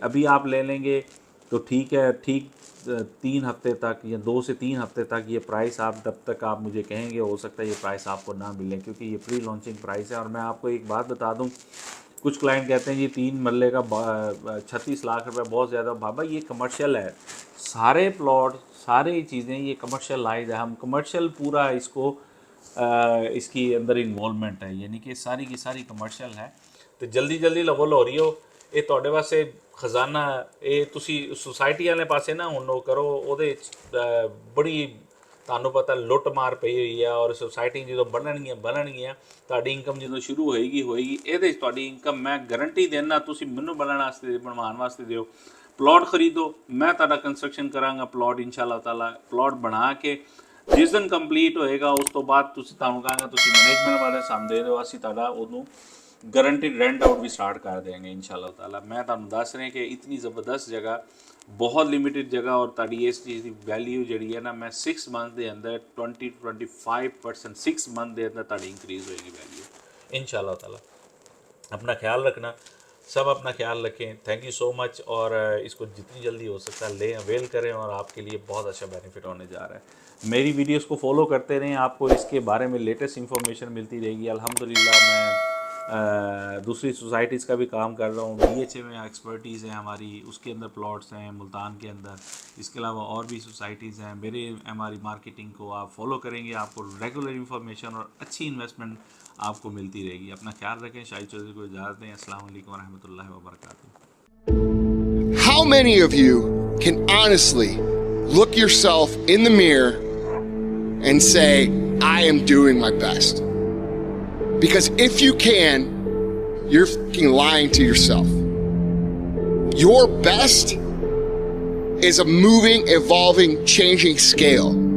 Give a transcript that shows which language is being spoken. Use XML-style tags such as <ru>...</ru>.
<hi>अभी आप ले लेंगे तो ठीक है, ठीक 3 हफ्ते तक या 2 से 3 हफ्ते तक ये प्राइस, आप जब तक आप मुझे कहेंगे हो सकता है ये प्राइस आपको ना मिले, क्योंकि ये प्री लॉन्चिंग प्राइस है। और मैं आपको एक बात बता दूं, कुछ क्लाइंट कहते हैं ये 3 मरले का 36 लाख रुपए बहुत ज़्यादा। बाबा ये कमर्शियल है, सारे प्लॉट सारी चीज़ें ये कमर्शियलाइज है, हम कमर्शियल पूरा इसको इसकी अंदर इन्वॉल्वमेंट है, यानी कि सारी की सारी कमर्शियल है। तो जल्दी जल्दी लवो लो रही हो, ये</hi> <pa>ਤੁਹਾਡੇ ਵਾਸਤੇ ਖਜ਼ਾਨਾ, ਇਹ ਤੁਸੀਂ ਸੁਸਾਇਟੀ ਵਾਲੇ ਪਾਸੇ ਨਾ ਹੁਣ ਉਹ ਕਰੋ, ਉਹਦੇ ਬੜੀ ਤੁਹਾਨੂੰ ਪਤਾ ਲੁੱਟ ਮਾਰ ਪਈ ਹੋਈ ਆ। ਔਰ ਸੁਸਾਇਟੀ ਜਦੋਂ ਬਣਨਗੀਆਂ ਤੁਹਾਡੀ ਇਨਕਮ ਜਦੋਂ ਸ਼ੁਰੂ ਹੋਏਗੀ ਇਹਦੇ 'ਚ ਤੁਹਾਡੀ ਇਨਕਮ ਮੈਂ ਗਾਰੰਟੀ ਦੇਣਾ। ਤੁਸੀਂ ਮੈਨੂੰ ਬਣਾਉਣ ਵਾਸਤੇ ਬਣਵਾਉਣ ਵਾਸਤੇ ਦਿਓ, ਪਲਾਟ ਖਰੀਦੋ, ਮੈਂ ਤੁਹਾਡਾ ਕੰਸਟਰਕਸ਼ਨ ਕਰਾਂਗਾ ਪਲਾਟ ਇਨਸ਼ਾਅੱਲਾ ਤਾਲਾ। ਪਲਾਟ ਬਣਾ ਕੇ ਜਿਸ ਦਿਨ ਕੰਪਲੀਟ ਹੋਏਗਾ ਉਸ ਤੋਂ ਬਾਅਦ ਤੁਹਾਨੂੰ ਕਹਾਂਗਾ ਤੁਸੀਂ ਮੈਨੇਜਮੈਂਟ ਵਾਲੇ ਸਾਨੂੰ ਦੇ ਦਿਓ, ਅਸੀਂ ਤੁਹਾਡਾ ਉਹਨੂੰ</pa> <hi>गारंटीड रेंट आउट भी स्टार्ट कर देंगे इंशाल्लाह ताला। मैं तुहानू दस रहे कि इतनी ज़बरदस्त जगह, बहुत लिमिटेड जगह, और ताड़ी इस चीज़ की वैल्यू जी है ना, मैं 6 मंथ के अंदर 20-25% 6 मंथ के अंदर ताड़ी इंक्रीज़ होएगी वैल्यू इंशाल्लाह ताला। अपना ख्याल रखना, सब अपना ख्याल रखें। Thank you so much. और इसको जितनी जल्दी हो सकता है ले अवेल करें, और आपके लिए बहुत अच्छा बेनिफिट होने जा रहा है। मेरी वीडियोस को फॉलो करते रहें, आपको इसके बारे में लेटेस्ट इन्फॉर्मेशन मिलती रहेगी। अल्हम्दुलिल्लाह मैं दूसरी सोसाइटीज़ का भी काम कर रहा हूँ। BHA में एक्सपर्टीज़ है हमारी, उसके अंदर प्लॉट्स हैं मुल्तान के अंदर। इसके अलावा और भी सोसाइटीज़ हैं। मेरे MRE मार्केटिंग को आप फॉलो करेंगे, आपको रेगुलर इन्फॉर्मेशन और अच्छी इन्वेस्टमेंट आपको मिलती रहेगी। अपना ख्याल रखें। शाहिद चौधरी को इजाज़त दें। अस्सलाम वालेकुम वरहमतुल्लाहि वबरकातुहू।</hi> <en>How many of you can honestly look yourself in the mirror and say, I am doing my best? Because if you can, you're fucking lying to yourself. Your best is a moving, evolving, changing scale.</en>